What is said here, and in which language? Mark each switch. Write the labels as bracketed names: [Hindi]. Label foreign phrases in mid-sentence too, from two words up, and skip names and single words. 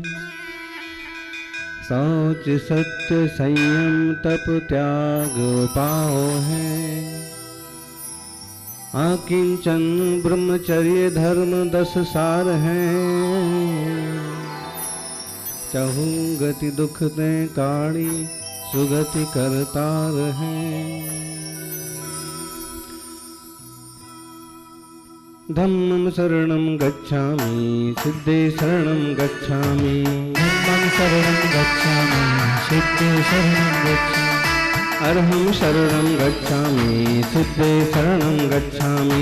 [Hindi] शौच सत्य संयम तप त्याग उपाय है। आकिंचन ब्रह्मचर्य धर्म 10 सार हैं। चहु गति दुख ते काड़ी सुगति करतार हैं। [Pali] धम्मं शरणं गच्छामि सिद्धे शरणं गच्छामि। धम्मं शरणं गच्छामि सिद्धे शरणं गच्छामि। अरहं शरणं गच्छामि सिद्धे शरणं गच्छामि।